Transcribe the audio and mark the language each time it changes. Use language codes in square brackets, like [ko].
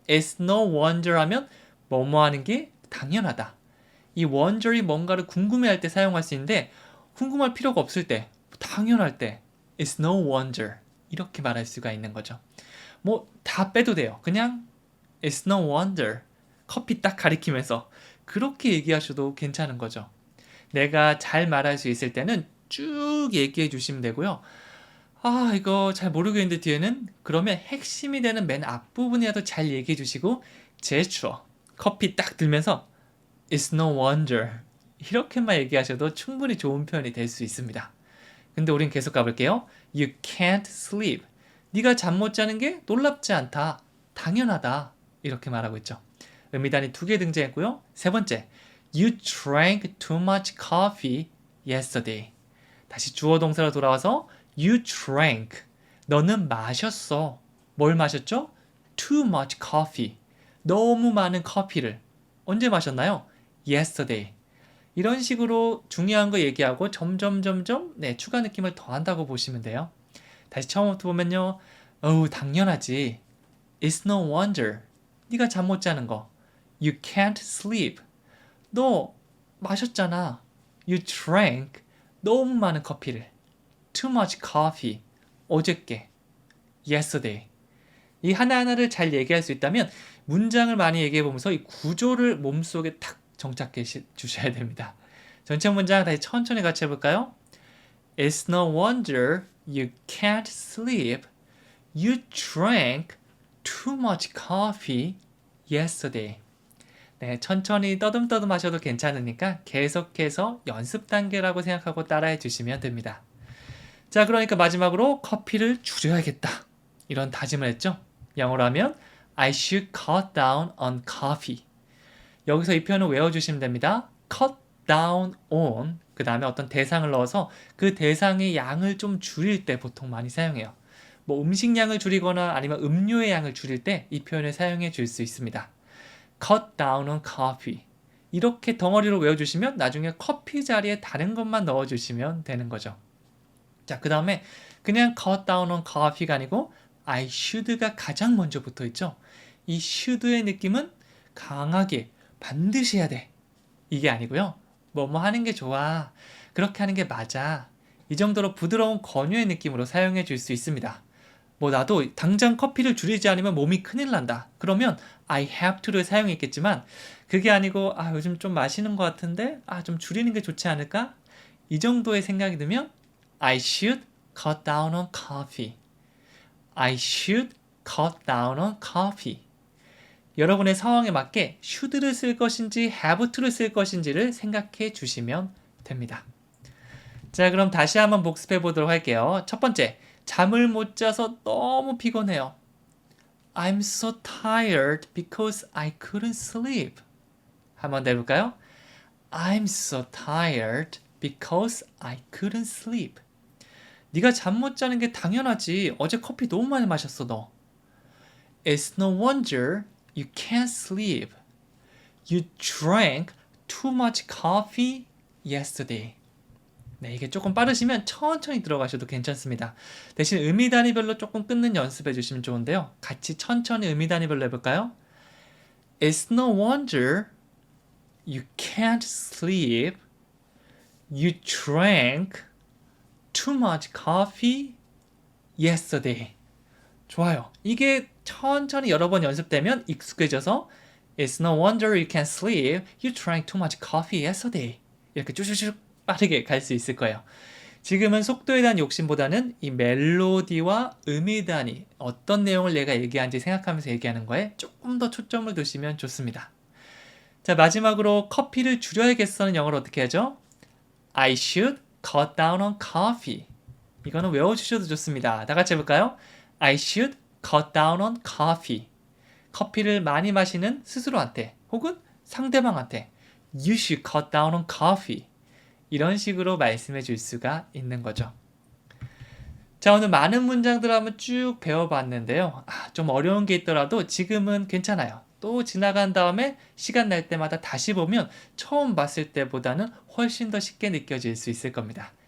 [en] It's no wonder [ko] 하면 뭐뭐 하는 게 당연하다. 이 wonder이 뭔가를 궁금해할 때 사용할 수 있는데 궁금할 필요가 없을 때, 당연할 때 [en] It's no wonder. [ko] 이렇게 말할 수가 있는 거죠. 뭐 다 빼도 돼요. 그냥 [en] It's no wonder. [ko] 커피 딱 가리키면서 그렇게 얘기하셔도 괜찮은 거죠. 내가 잘 말할 수 있을 때는 쭉 얘기해 주시면 되고요. 이거 잘 모르겠는데 뒤에는 그러면 핵심이 되는 맨 앞부분이라도 잘 얘기해 주시고 제스처, 커피 딱 들면서 [en] It's no wonder [ko] 이렇게만 얘기하셔도 충분히 좋은 표현이 될 수 있습니다. 근데 우린 계속 가볼게요. [en] You can't sleep. [ko] 네가 잠 못 자는 게 놀랍지 않다. 당연하다. 이렇게 말하고 있죠. 의미단이 2개 등장했고요. 세 번째, [en] You drank too much coffee yesterday. [ko] 다시 주어 동사로 돌아와서 [en] You drank. [ko] 너는 마셨어. 뭘 마셨죠? [en] Too much coffee. [ko] 너무 많은 커피를. 언제 마셨나요? [en] Yesterday. [ko] 이런 식으로 중요한 거 얘기하고 점점 네, 추가 느낌을 더한다고 보시면 돼요. 다시 처음부터 보면요. 어우, 당연하지. [en] It's no wonder. [ko] 네가 잠 못 자는 거. [en] You can't sleep. [ko] 너 마셨잖아. [en] You drank. [ko] 너무 많은 커피를. [en] Too much coffee. [ko] 어저께. [en] Yesterday. [ko] 이 하나하나를 잘 얘기할 수 있다면 문장을 많이 얘기해 보면서 이 구조를 몸속에 탁 정착해 주셔야 됩니다. 전체 문장 다시 천천히 같이 해볼까요? [en] It's no wonder you can't sleep. You drank too much coffee yesterday. [ko] 네, 천천히 떠듬떠듬 하셔도 괜찮으니까 계속해서 연습 단계라고 생각하고 따라해 주시면 됩니다. 자, 그러니까 마지막으로 커피를 줄여야겠다. 이런 다짐을 했죠. 영어로 하면 [en] I should cut down on coffee. [ko] 여기서 이 표현을 외워주시면 됩니다. [en] cut down on [ko] 그 다음에 어떤 대상을 넣어서 그 대상의 양을 좀 줄일 때 보통 많이 사용해요. 뭐 음식량을 줄이거나 아니면 음료의 양을 줄일 때 이 표현을 사용해 줄 수 있습니다. [en] cut down on coffee. [ko] 이렇게 덩어리로 외워주시면 나중에 커피 자리에 다른 것만 넣어주시면 되는 거죠. 자, 그 다음에 그냥 [en] cut down on coffee [ko] 가 아니고 [en] I should [ko] 가 가장 먼저 붙어 있죠. 이 should의 느낌은 강하게 반드시 해야 돼. 이게 아니고요. 뭐뭐 하는 게 좋아. 그렇게 하는 게 맞아. 이 정도로 부드러운 권유의 느낌으로 사용해 줄 수 있습니다. 뭐 나도 당장 커피를 줄이지 않으면 몸이 큰일 난다. 그러면 [en] I have to [ko] 를 사용했겠지만 그게 아니고 요즘 좀 마시는 것 같은데 좀 줄이는 게 좋지 않을까? 이 정도의 생각이 들면 [en] I should cut down on coffee. I should cut down on coffee. [ko] 여러분의 상황에 맞게 should를 쓸 것인지 have to를 쓸 것인지를 생각해 주시면 됩니다. 자, 그럼 다시 한번 복습해 보도록 할게요. 첫 번째, 잠을 못 자서 너무 피곤해요. [en] I'm so tired because I couldn't sleep. [ko] 한번 더 해볼까요? [en] I'm so tired because I couldn't sleep. [ko] 네가 잠 못 자는 게 당연하지. 어제 커피 너무 많이 마셨어, 너. [en] It's no wonder you can't sleep. You drank too much coffee yesterday. [ko] 네, 이게 조금 빠르시면 천천히 들어가셔도 괜찮습니다. 대신 의미 단위별로 조금 끊는 연습해 주시면 좋은데요. 같이 천천히 의미 단위별로 해볼까요? [en] It's no wonder you can't sleep. You drank too much coffee yesterday. [ko] 좋아요. 이게 천천히 여러 번 연습되면 익숙해져서 [en] It's no wonder you can't sleep. You drank too much coffee yesterday. [ko] 이렇게 쭉쭉쭉 빠르게 갈 수 있을 거예요. 지금은 속도에 대한 욕심보다는 이 멜로디와 의미 단위, 어떤 내용을 내가 얘기하는지 생각하면서 얘기하는 거에 조금 더 초점을 두시면 좋습니다. 자, 마지막으로 커피를 줄여야겠어는 영어로 어떻게 하죠? [en] I should cut down on coffee. [ko] 이거는 외워주셔도 좋습니다. 다 같이 해볼까요? [en] I should cut down on coffee. [ko] 커피를 많이 마시는 스스로한테 혹은 상대방한테 [en] You should cut down on coffee. [ko] 이런 식으로 말씀해 줄 수가 있는 거죠. 자, 오늘 많은 문장들을 한번 쭉 배워봤는데요. 좀 어려운 게 있더라도 지금은 괜찮아요. 또 지나간 다음에 시간 날 때마다 다시 보면 처음 봤을 때보다는 훨씬 더 쉽게 느껴질 수 있을 겁니다.